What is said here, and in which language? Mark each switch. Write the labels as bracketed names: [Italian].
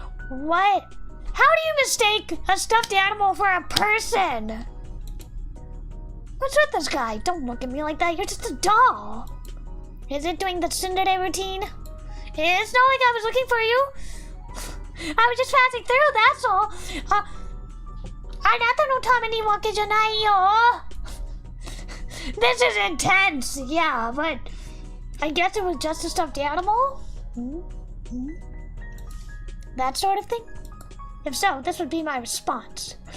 [English] What? How do you mistake a stuffed animal for a person? What's with this guy? Don't look at me like that. You're just a doll. Is it doing the tsundere routine? It's not like I was looking for you. I was just passing through, that's all. [Japanese] あなたのためにわけじゃないよ. [English] This is intense. Yeah, but I guess it was just a stuffed animal? That sort of thing? If so, this would be my response.